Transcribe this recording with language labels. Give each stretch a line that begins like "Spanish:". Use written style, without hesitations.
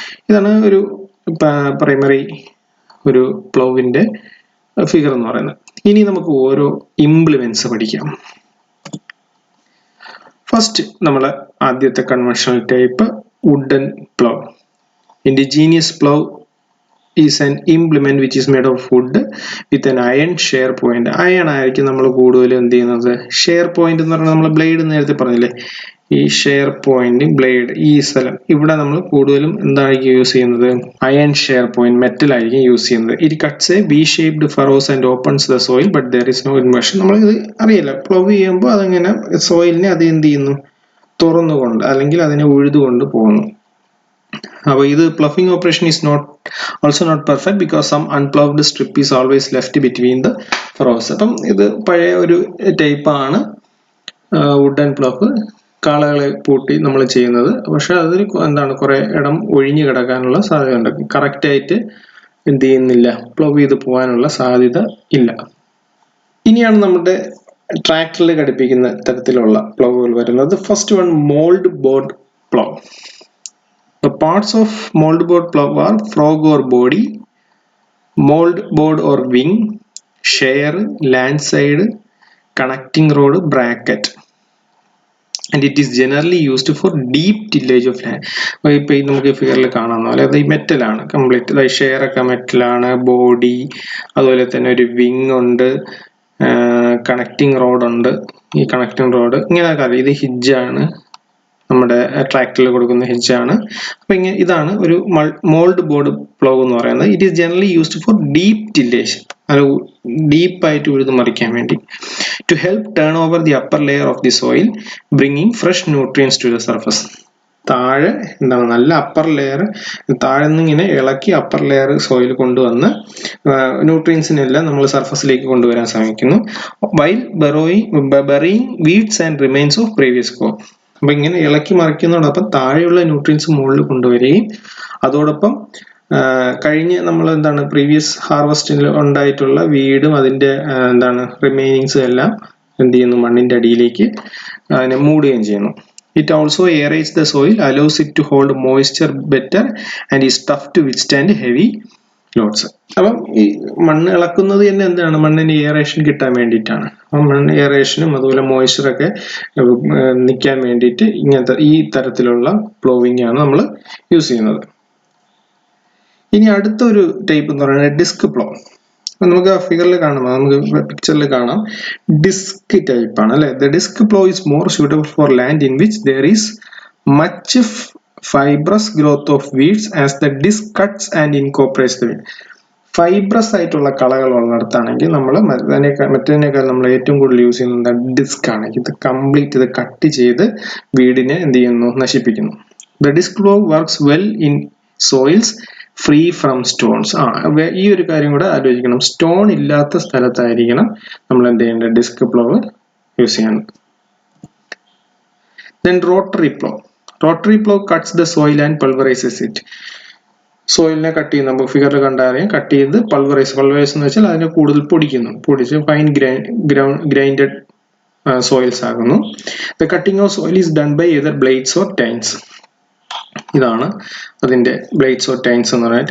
Malayalam: ഇതാണ് ഒരു പ്രൈമറി ഒരു പ്ലൗവിന്റെ ഫിഗർ എന്ന് പറയുന്നത്. ഇനി നമുക്ക് ഓരോ ഇംപ്ലിമെന്റ്സ് പഠിക്കാം. ഫസ്റ്റ് നമ്മൾ ആദ്യത്തെ conventional type wooden പ്ലവ്.
English: Indigenous plough is an implement which is made of wood with an iron share point.
Malayalam: Iron ആയിരിക്കും നമ്മൾ കൂടുതലും എന്ത് ചെയ്യുന്നത്. ഷെയർ പോയിന്റ് എന്ന് പറഞ്ഞാൽ നമ്മൾ ബ്ലേഡ് നേരത്തെ പറഞ്ഞില്ലേ, ഈ ഷെയർ പോയിന്റ് ബ്ലേഡ് ഈ സ്ഥലം ഇവിടെ നമ്മൾ കൂടുതലും എന്തായിരിക്കും യൂസ് ചെയ്യുന്നത്, അയൺ ഷെയർ പോയിന്റ് മെറ്റൽ ആയിരിക്കും യൂസ് ചെയ്യുന്നത്.
English: It cuts a V shaped furrows and opens the soil but there is no inversion.
Malayalam: നമ്മളിത് അറിയില്ല, പ്ലവ് ചെയ്യുമ്പോൾ അതങ്ങനെ സോയിലിനെ അത് എന്ത് ചെയ്യുന്നു, തുറന്നുകൊണ്ട് അല്ലെങ്കിൽ അതിനെ ഉഴുതുകൊണ്ട് പോകുന്നു. അപ്പോൾ ഇത്
English: Ploughing operation is also not perfect because some unploughed strip is always left between the furrows.
Malayalam: അപ്പം ഇത് പഴയ ഒരു ടൈപ്പ് ആണ് വുഡൻ പ്ലവ്. കാളകളെ പൂട്ടി നമ്മൾ ചെയ്യുന്നത്. പക്ഷെ അതിൽ എന്താണ് കുറെ ഇടം ഒഴിഞ്ഞു കിടക്കാനുള്ള സാധ്യത ഉണ്ട്. കറക്റ്റായിട്ട് എന്ത് ചെയ്യുന്നില്ല, പ്ലവ് ചെയ്ത് പോകാനുള്ള സാധ്യത ഇല്ല. ഇനിയാണ് നമ്മുടെ ട്രാക്ടറിൽ ഘടിപ്പിക്കുന്ന തരത്തിലുള്ള പ്ലവുകൾ വരുന്നത്.
English: First one, mould board plough. The parts of mouldboard plough are frog or body, mold board or wing, share, land side, connecting rod, bracket. And it is generally used for deep tillage of land.
Malayalam: ഇപ്പോൾ ഈ നമുക്ക് ഫിഗറിൽ കാണാവുന്ന പോലെ അത് ഈ മെറ്റലാണ് complete. Share ഒക്കെ മെറ്റലാണ്, body, അതുപോലെ തന്നെ ഒരു വിങ് ഉണ്ട്, കണക്റ്റിംഗ് റോഡ് ഉണ്ട്. ഈ കണക്റ്റിംഗ് റോഡ് ഇങ്ങനെയൊക്കെ അറിയാം. ഇത് ഹിഡ്ജാണ്, നമ്മുടെ ട്രാക്ടറിൽ കൊടുക്കുന്ന ഹിഡ്ജാണ്. അപ്പൊ ഇതാണ് ഒരു മോൾഡ് ബോർഡ് പ്ലവ് എന്ന് പറയുന്നത്.
English: it is generally used for deep tillage,
Malayalam: അത് ഡീപ്പായിട്ട് ഉഴുതു മറിക്കാൻ വേണ്ടി.
English: To help turn over the upper layer of the soil, bringing fresh nutrients to the surface.
Malayalam: താഴെ എന്താണ് നല്ല അപ്പർ ലെയർ, താഴെ നിന്ന് ഇങ്ങനെ ഇളക്കി അപ്പർ ലെയർ സോയിൽ കൊണ്ടുവന്ന് ന്യൂട്രിയൻസിനെല്ലാം നമ്മൾ സർഫസിലേക്ക് കൊണ്ടുവരാൻ ശ്രമിക്കുന്നു.
English: While burying weeds and remains of previous crop.
Malayalam: അപ്പൊ ഇങ്ങനെ ഇളക്കി മറിക്കുന്നതോടൊപ്പം താഴെയുള്ള ന്യൂട്രിയൻസ് മുകളിൽ കൊണ്ടുവരികയും അതോടൊപ്പം കഴിഞ്ഞ് നമ്മൾ എന്താണ് പ്രീവിയസ് ഹാർവസ്റ്റിൽ ഉണ്ടായിട്ടുള്ള വീടും അതിന്റെ എന്താണ് റിമൈനിങ്സും എല്ലാം എന്ത് ചെയ്യുന്നു, മണ്ണിന്റെ അടിയിലേക്ക് അതിനെ മൂടുകയും ചെയ്യുന്നു.
English: It also aerates the soil, allows it to hold moisture better and is tough to withstand heavy loads.
Malayalam: അപ്പം ഈ മണ്ണ് ഇളക്കുന്നത് തന്നെ എന്താണ്, മണ്ണിന് എയറേഷൻ കിട്ടാൻ വേണ്ടിയിട്ടാണ്. അപ്പം മണ്ണ് എയറേഷനും അതുപോലെ മോയ്സ്ചറൊക്കെ നിൽക്കാൻ വേണ്ടിയിട്ട് ഇങ്ങനത്തെ ഈ തരത്തിലുള്ള പ്ലോവിംഗ് ആണ് നമ്മൾ യൂസ് ചെയ്യുന്നത്. ഇനി അടുത്തൊരു ടൈപ്പ് എന്ന് പറയുന്നത് ഡിസ്ക് പ്ലോ. നമുക്ക് ഫിഗറിൽ കാണാം, നമുക്ക് പിക്ചറിൽ കാണാം, ഡിസ്ക് ടൈപ്പ് ആണ് അല്ലെ.
English: The disc plough is more suitable for land in which there is much fibrous growth of weeds as the disc cuts and incorporates the weed.
Malayalam: Fibrous ആയിട്ടുള്ള കളകൾ ഉള്ളിടത്താണെങ്കിൽ നമ്മൾ മറ്റേതിനേക്കാൾ നമ്മൾ ഏറ്റവും കൂടുതൽ യൂസ് ചെയ്യുന്നത് ഡിസ്ക് ആണ്. ഇത് കംപ്ലീറ്റ് ഇത് കട്ട് ചെയ്ത് വീടിനെ എന്ത് ചെയ്യുന്നു, നശിപ്പിക്കുന്നു.
English: The disc plough works well in soils free from stones.
Malayalam: ഈ ഒരു കാര്യം കൂടെ ആലോചിക്കണം, സ്റ്റോൺ ഇല്ലാത്ത സ്ഥലത്തായിരിക്കണം നമ്മൾ എന്ത് ചെയ്യേണ്ടത്, ഡിസ്ക് പ്ലോവ് യൂസ് ചെയ്യണം.
English: Then rotary plough. Rotary plough cuts the soil and pulverizes it.
Malayalam: സോയിലിനെ cut ചെയ്ത് നമുക്ക് ഫിഗറിൽ കണ്ടറിയാം, കട്ട് ചെയ്ത് പൾവറൈസ് എന്ന് വെച്ചാൽ അതിനെ കൂടുതൽ പൊടിച്ച് ഫൈൻ ഗ്രൈൻഡഡ് സോയിൽസ് ആകുന്നു.
English: The cutting of soil is done by either blades or tines.
Malayalam: ഇതാണ് അതിന്റെ ബ്ലേഡ്സ് ഓർ ടൈൻസ് എന്ന് പറയുന്നത്.